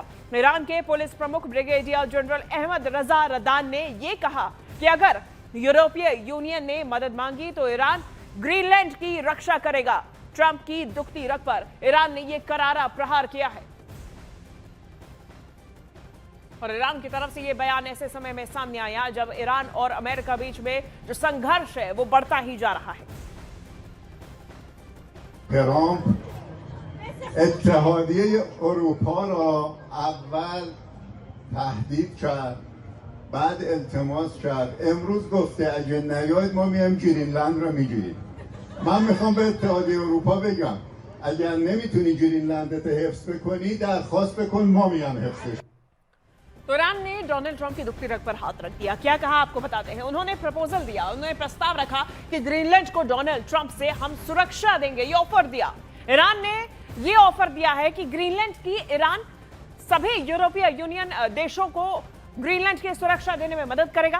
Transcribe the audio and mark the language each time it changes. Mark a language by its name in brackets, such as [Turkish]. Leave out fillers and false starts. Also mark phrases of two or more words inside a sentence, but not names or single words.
[Hindi] ईरान के पुलिस प्रमुख ब्रिगेडियर जनरल अहमद रजा रदान ने यह कहा कि अगर यूरोपीय यूनियन ने मदद मांगी तो ईरान ग्रीनलैंड की रक्षा करेगा। ट्रंप की दुखती रग पर ईरान ने यह करारा प्रहार किया है। और ईरान की तरफ से यह बयान ऐसे समय में सामने आया जब ईरान और अमेरिका बीच में जो संघर्ष है वो बढ़ता ही जा रहा है। [Persian] اتحادیه اروپا را اول تهدید کرد، بعد التماس کرد، امروز گفته اگه نیاید ما میایم گرینلند رو میگیریم. من میخوام به اتحادیه اروپا بگم اگر نمیتونی گرینلندت حفظ بکنی درخواست بکن، ما میایم حفظش. [Hindi] तो ईरान ने डोनाल्ड ट्रंप की दुखती रग पर हाथ रख दिया। क्या कहा आपको बताते हैं। उन्होंने प्रपोजल दिया, उन्होंने प्रस्ताव रखा कि ग्रीनलैंड को डोनाल्ड ट्रंप से हम सुरक्षा देंगे, ये ऑफर दिया। ईरान ने ये ऑफर दिया है कि ग्रीनलैंड की ईरान सभी यूरोपीय यूनियन देशों को ग्रीनलैंड की सुरक्षा देने में मदद करेगा।